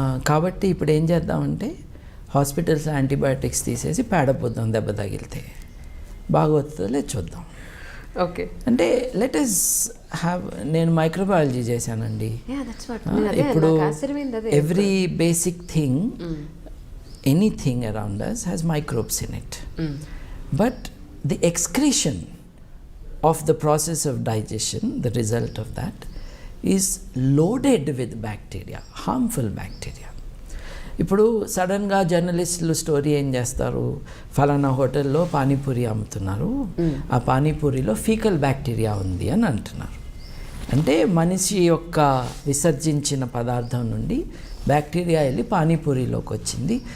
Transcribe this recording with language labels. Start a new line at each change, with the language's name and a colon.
Telugu: కాబట్టి ఇప్పుడు ఏం చేద్దామంటే హాస్పిటల్స్ యాంటీబయాటిక్స్ తీసేసి పేడపోద్దాం, దెబ్బ తగిలితే బాగోతుందో చూద్దాం. ఓకే, అంటే
English: Let us have.
Telugu: నేను మైక్రోబయాలజీ చేశానండి. ఇప్పుడు
English: Every basic thing, anything around us has microbes in it. But the excretion of the process of digestion, the result of that, is loaded with bacteria, harmful bacteria.
Telugu: ఇప్పుడు సడన్గా జర్నలిస్టులు story ఏం చేస్తారు, ఫలానా హోటల్లో పానీపూరి అమ్ముతున్నారు, ఆ పానీపూరిలో ఫీకల్ బ్యాక్టీరియా ఉంది అని అంటున్నారు. అంటే మనిషి యొక్క విసర్జించిన పదార్థం నుండి బ్యాక్టీరియా వెళ్ళి పానీపూరిలోకి వచ్చింది.